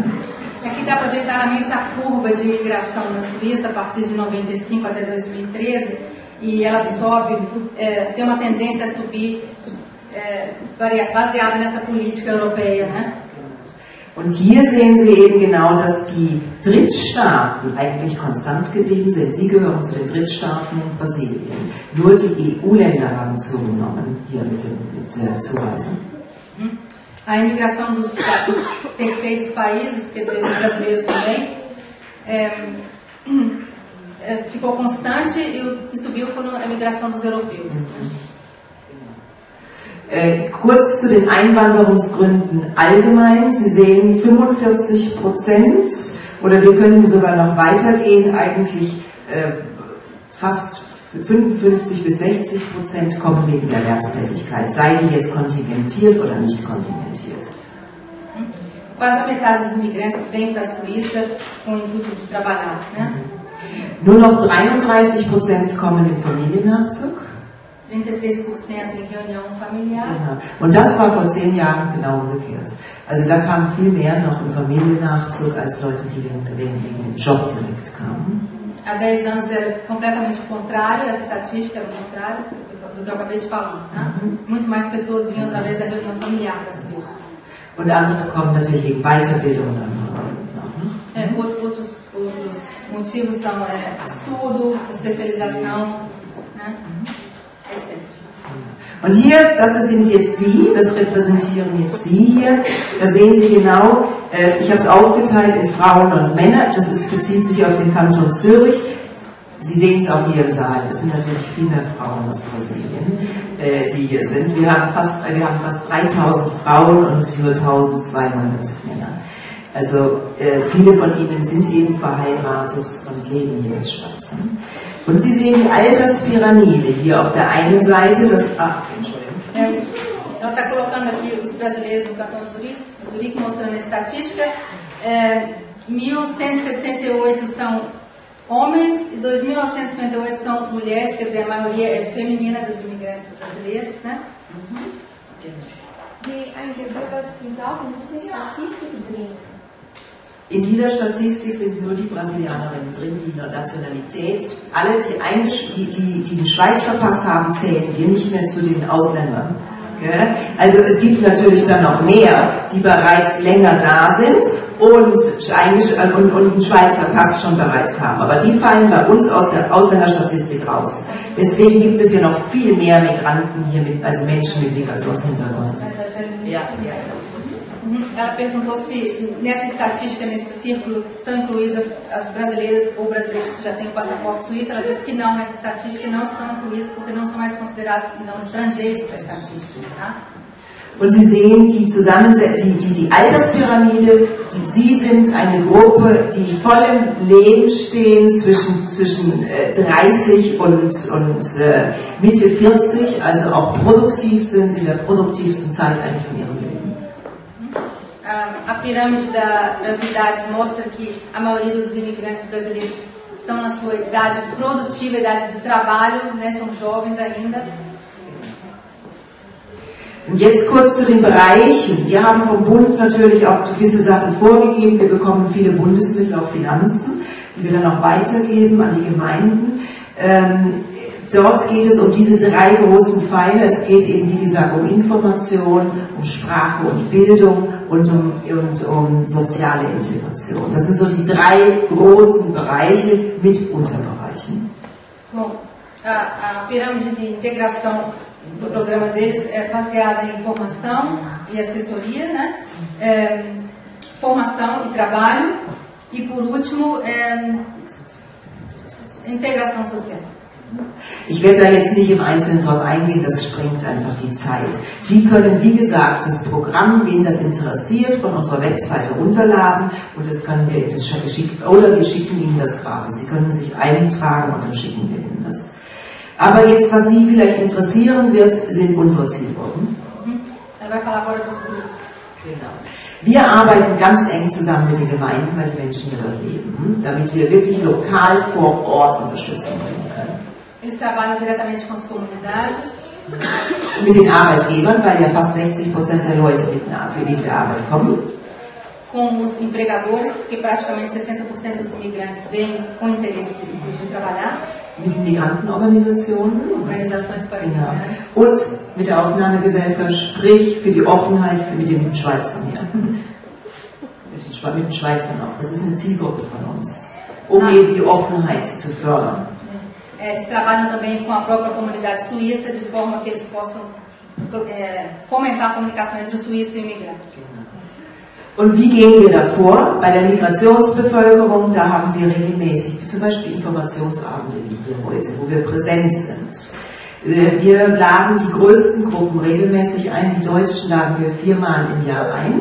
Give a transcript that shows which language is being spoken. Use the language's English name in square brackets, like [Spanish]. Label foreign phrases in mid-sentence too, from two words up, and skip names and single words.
[Portuguese] Aqui dá para ver claramente a curva de imigração na Suíça a partir de 95 até 2013 e ela sobe, tem uma tendência a subir baseada nessa política europeia, né? [German] Und hier sehen Sie eben genau, dass die Drittstaaten eigentlich konstant geblieben sind. Sie gehören zu den Drittstaaten in Brasilien. Nur die EU-Länder haben zugenommen hier mit der Zuweisung. [Portuguese] A imigração dos terceiros países, quer dizer, os brasileiros também, ficou constante e o que subiu foi a imigração dos europeus. [German] Kurz zu den Einwanderungsgründen allgemein. Sie sehen 45%, oder wir können sogar noch weitergehen, eigentlich fast 55 bis 60% kommen wegen der Erwerbstätigkeit, sei die jetzt kontingentiert oder nicht kontingentiert. [Portuguese] Quase a metade dos imigrantes vem para a Suíça com o intuito de trabalhar, né? [German] Nur noch 33% kommen im Familiennachzug. [Portuguese] 33% in reunião familiar. [German] Genau. Und das war vor 10 Jahren genau umgekehrt. Also da kamen viel mehr noch im Familiennachzug als Leute, die wegen dem Job direkt kamen. [Portuguese] Há 10 anos era completamente contrário, essa estatística era o contrário do que eu acabei de falar. Né? Muito mais pessoas vinham através da reunião familiar para a Suíça. [German] Und andere kommen natürlich wegen Weiterbildung und anderen. [Portuguese] Outros motivos são estudo, especialização, né? etc. [German] Und hier, das sind jetzt Sie, das repräsentieren jetzt Sie hier. Da sehen Sie genau, ich habe es aufgeteilt in Frauen und Männer. Das bezieht sich auf den Kanton Zürich. Sie sehen es auch hier im Saal. Es sind natürlich viel mehr Frauen aus Brasilien, die hier sind. Wir haben fast 3000 Frauen und über 1200 Männer. Also viele von ihnen sind eben verheiratet und leben hier in der Schweiz. Und Sie sehen die Alterspyramide hier auf der einen Seite, Entschuldigung. [Portuguese] Ela está colocando aqui os brasileiros no Cantão de Zurique, mostrando a estatística. 1.168 são homens e 2.958 são mulheres, quer dizer, a maioria é feminina dos imigrantes brasileiros, né? [German] In dieser Statistik sind nur die Brasilianerinnen drin, die Nationalität. Alle, die den Schweizer Pass haben, zählen wir nicht mehr zu den Ausländern. Okay? Also es gibt natürlich dann noch mehr, die bereits länger da sind und einen Schweizer Pass schon bereits haben. Aber die fallen bei uns aus der Ausländerstatistik raus. Deswegen gibt es ja noch viel mehr Migranten hier, also Menschen mit Migrationshintergrund. Ja. [Portuguese] Ela perguntou se nessa estatística, nesse círculo, estão incluídas as brasileiras ou brasileiros que já têm o passaporte suíço. Ela disse que não, nessa estatística não estão incluídos porque não são mais considerados não estrangeiros para a estatística. Tá? [German] Und Sie sehen die Alterspyramide, Sie sind eine Gruppe, die voll im Leben stehen, zwischen 30 und Mitte 40, also auch produktiv sind, in der produktivsten Zeit eigentlich von ihrem Leben. [Portuguese] A pirâmide das idades mostra que a maioria dos imigrantes brasileiros estão na sua idade produtiva, idade de trabalho, né, são jovens ainda. [German] Und jetzt kurz zu den Bereichen. Wir haben vom Bund natürlich auch gewisse Sachen vorgegeben. Wir bekommen viele Bundesmittel, auch Finanzen, die wir dann auch weitergeben an die Gemeinden. Dort geht es um diese 3 großen Pfeiler. Es geht eben, wie gesagt, um Information, um Sprache und Bildung und um soziale Integration. Das sind so die 3 großen Bereiche mit Unterbereichen. [Portuguese] Bom, a pirâmide de integração do programa deles é baseada em formação e assessoria, né? Formação e trabalho e, por último, integração social. [German] Ich werde da jetzt nicht im Einzelnen drauf eingehen, das sprengt einfach die Zeit. Sie können, wie gesagt, das Programm, wen das interessiert, von unserer Webseite runterladen und das können wir Ihnen schicken, oder wir schicken Ihnen das gratis. Sie können sich eintragen und dann schicken wir Ihnen das. Aber jetzt, was Sie vielleicht interessieren wird, sind unsere Zielgruppen. Genau. Wir arbeiten ganz eng zusammen mit den Gemeinden, weil die Menschen hier dort leben, damit wir wirklich lokal vor Ort Unterstützung bringen können. [Portuguese] Eles trabalham diretamente com as comunidades. [German] Mit den Arbeitgebern, weil ja fast 60% der Leute für die Arbeit kommen. [Portuguese] Com os empregadores, porque praticamente 60% dos imigrantes vêm com interesse de trabalhar. [German] Mit den Migrantenorganisationen. [Portuguese] Organisações para imigrantes. [German] Und mit der Aufnahmegesellschaft, sprich für die Offenheit mit den Schweizern hier. Mit den Schweizern auch. Das ist eine Zielgruppe von uns, um eben die Offenheit zu fördern. [Portuguese] Eles trabalham também com a própria comunidade suíça, de forma que eles possam fomentar a comunicação entre o suíço e o imigrante. [German] Und wie gehen wir da vor? Bei der Migrationsbevölkerung, da haben wir regelmäßig, wie zum Beispiel Informationsabende wie hier heute, wo wir präsent sind. Wir laden die größten Gruppen regelmäßig ein, die Deutschen laden wir 4-mal im Jahr ein.